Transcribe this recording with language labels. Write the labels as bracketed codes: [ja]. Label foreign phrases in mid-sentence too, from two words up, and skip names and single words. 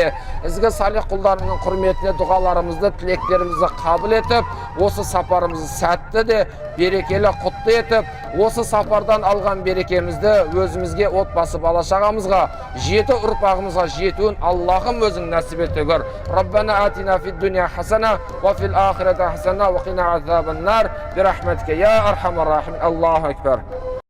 [kk] ізгі салих құлдарының құрметіне дұғаларымызды тілектерімізді қабыл етіп осы сапарымызды сәтті де берекелі құтты етіп осы сапардан алған берекемізді өзімізге отбасы бала шағамызға жеті ұрпағымызға жетуін Аллахым өзің нәсіп ете көр [ar] ربنا آتنا في الدنيا حسنة وفي الآخرة حسنة وقنا عذاب النار برحمتك يا أرحم الراحمين الله أكبر